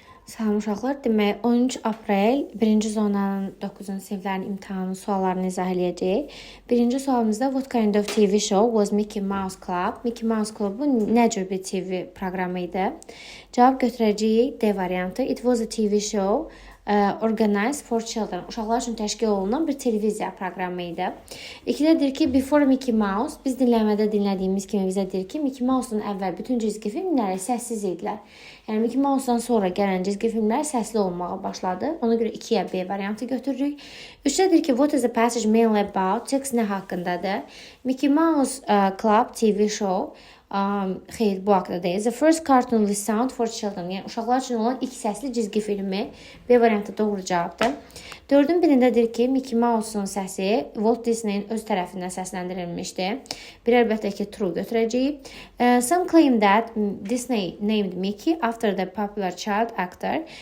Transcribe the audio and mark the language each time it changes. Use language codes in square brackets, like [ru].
[az] Salam uşaqlar, demək 13 aprel 1-ci zonanın 9-cu siniflərin imtahanı suallarını izah edəcəyik. Birinci sualımızda [en] what kind of TV show was Mickey Mouse Club? [az] Mickey Mouse Club nə cür bir TV proqramı idi? Cavab götürəcəyik D variantı. [en] It was a TV show organized for children. [az] Uşaqlar üçün təşkil olunan bir televiziya proqramı idi. İkidədir ki, [en] Before Mickey Mouse, [az] biz dinləmədə dinlədiyimiz kimi bizə deyir ki, Mickey Mouse-un əvvəl bütün cizgi filmləri səssiz idilər. Yəni Mickey Mouse-dan sonra gələn cizgi filmlər səsli olmağa başladı. Ona görə 2-yə B variantı götürürük. 3-dədir ki, [en] what is the passage mainly about? [az] Tekst nə haqqındadır? Mickey Mouse Club TV show xeyr, bu haqda deyil. [en] The first cartoonly sound for children. [az] Yəni uşaqlar üçün olan ilk səsli cizgi filmi. B variantı doğru cavabdır. 4-ün birindədir ki, Mickey Mouse-un səsi Walt Disney-in öz tərəfindən səsləndirilmişdi. Bir əlbəttə ki, true götürəcəyik. [en] Some claim that Disney named Mickey after the popular child actor.